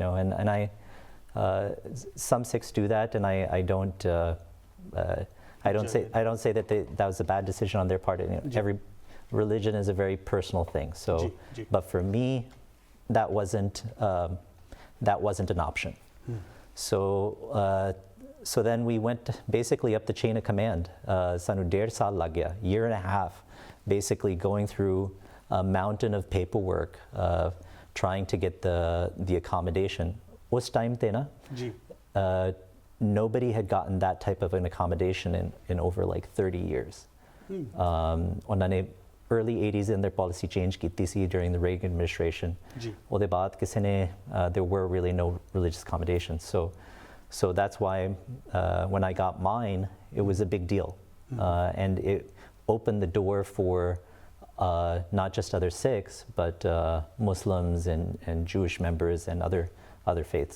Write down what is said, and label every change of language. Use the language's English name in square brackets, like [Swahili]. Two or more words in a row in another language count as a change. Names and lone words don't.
[English] know, and I some Sikhs do that, and I don't say that that was a bad decision on their part. You know, every religion is a very personal thing. So, but for me, that wasn't an option. So then we went basically up the chain of command. [Punjabi] ਸਾਨੂੰ ਡੇਢ ਸਾਲ ਲੱਗ ਗਿਆ, [English] year and a half, basically going through a mountain of paperwork, trying to get the accommodation. [Punjabi] ਉਸ ਟਾਈਮ ਤੇ ਨਾ, [English] nobody had gotten that type of an accommodation in over like 30 years. [Punjabi] ਉਹਨਾਂ ਨੇ [English] early 80s in their policy change [Punjabi] ਕੀਤੀ ਸੀ [English] during the Reagan administration. [Punjabi] ਉਹਦੇ ਬਾਅਦ ਕਿਸੇ ਨੇ [English] there were really no religious accommodations. So that's why when I got mine, it was a big deal. And it opened the door for not just other Sikhs, but Muslims and Jewish members and other faiths.